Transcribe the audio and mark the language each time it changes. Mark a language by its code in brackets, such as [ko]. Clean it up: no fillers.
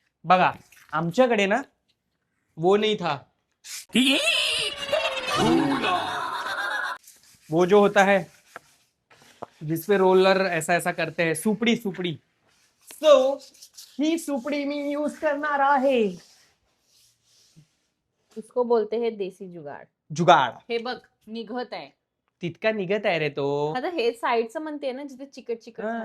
[mr] बघा आमच्याकडे ना [hi] वो नहीं था. वो जो होता है जिसपे रोलर ऐसा ऐसा करते हैं. सुपड़ी. [mr] सो ही सुपड़ी मी यूज करणार आहे. [hi] इसको बोलते हैं देसी जुगाड. [mr] हे बघ निघत आहे. तितका निघत आहे रे तो. आता हे साईडचं म्हणते ना जिथे चिकट